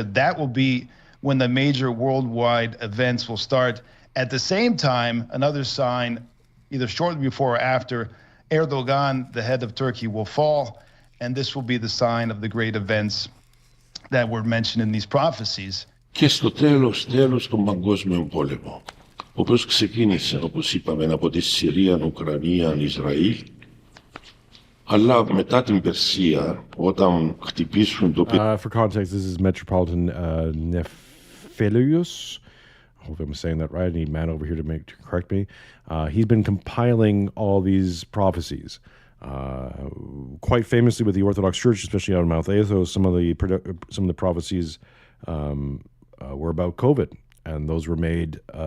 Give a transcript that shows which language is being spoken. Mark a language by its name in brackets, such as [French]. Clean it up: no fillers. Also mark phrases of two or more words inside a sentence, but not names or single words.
[English] That will be when the major worldwide events will start. At the same time, another sign, either shortly before or after, Erdogan, the head of Turkey, will fall, and this will be the sign of the great events that were mentioned in these prophecies. [Greek] Και στο τέλος των παγκόσμιων πόλεμων, ο οποίος ξεκίνησε, όπως είπαμε, από τη Συρία, Ουκρανία, Ισραήλ, αλλά μετά την Περσία, όταν χτυπήσουν το... [English] For context, this is Metropolitan Nephilius. I hope I'm saying that right. I need Matt over here to correct me. He's been compiling all these prophecies. Quite famously with the Orthodox Church, especially out of Mount Athos, some of the prophecies were about COVID, and those were made.